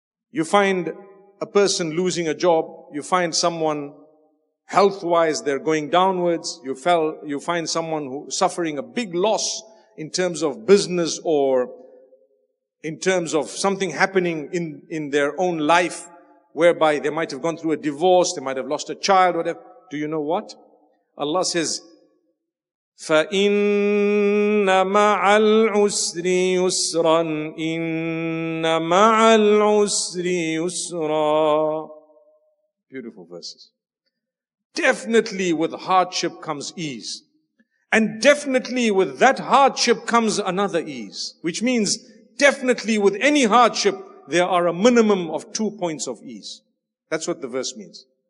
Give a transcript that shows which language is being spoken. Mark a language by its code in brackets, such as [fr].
[en] You find a person losing a job. You find someone health-wise, they're going downwards. You find someone who's suffering a big loss in terms of business or in terms of something happening in their own life, whereby they might have gone through a divorce, they might have lost a child, whatever. Do you know what? Allah says, [ar] فَإِنَّ مَعَ الْعُسْرِ يُسْرًا إِنَّ مَعَ الْعُسْرِ يُسْرًا. [en] Beautiful verses. Definitely with hardship comes ease. And definitely with that hardship comes another ease. Which means definitely with any hardship, there are a minimum of 2 points of ease. That's what the verse means.